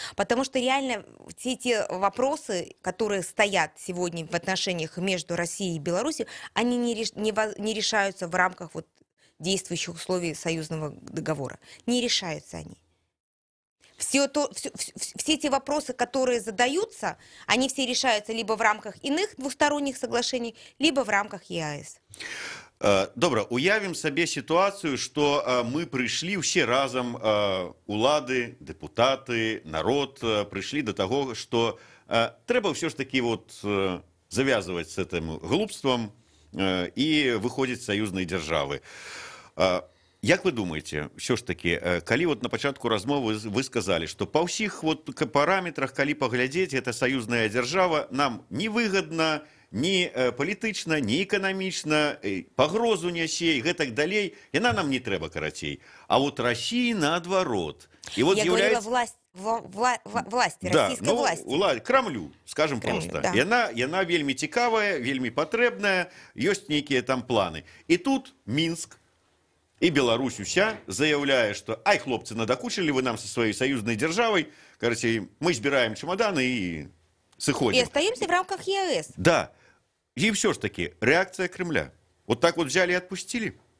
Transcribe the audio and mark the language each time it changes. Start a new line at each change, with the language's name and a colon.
Russian: Потому что реально все эти вопросы, которые стоят сегодня в отношениях между Россией и Беларусью, они не решаются в рамках действующих условий союзного договора. Не решаются они. Все эти вопросы, которые задаются, они все решаются либо в рамках иных двусторонних соглашений, либо в рамках ЕАЭС.
Belarusian: Добра, уявім сабе сітуацыю, што мы прыйшлі ўсе разам, улады, дэпутаты, народ, прыйшлі да таго, што трэба ўсё ж такі завязваць з гэтым глупствам і выходзіць з саюзнай дзяржавы. Як вы думаеце, ўсё ж такі, калі на пачатку размовы вы сказалі, што па ўсіх параметрах, калі паглядзець, гэта саюзная дзяржава нам невыгадна, ні палітычна, ні эканамічна, пагрозу нясе і гэтак далей, яна нам не трэба карацей. А Расіі наадварот.
Russian: Я говорила власти, российской власти. Крамлю, скажем просто. Да.
Belarusian: Яна вельмі цікавая, вельмі патрэбная, ёсць нейкія там планы. І тут Мінск и Беларусь уся заявляе,
Russian: что ай, хлопцы, надокучили вы нам со своей союзной державой, короче, мы сбираем чемоданы
Belarusian: и сыходим.
Russian: И остаемся в рамках ЕАЭС. Да. И все ж таки, реакция Кремля. Вот так взяли и отпустили?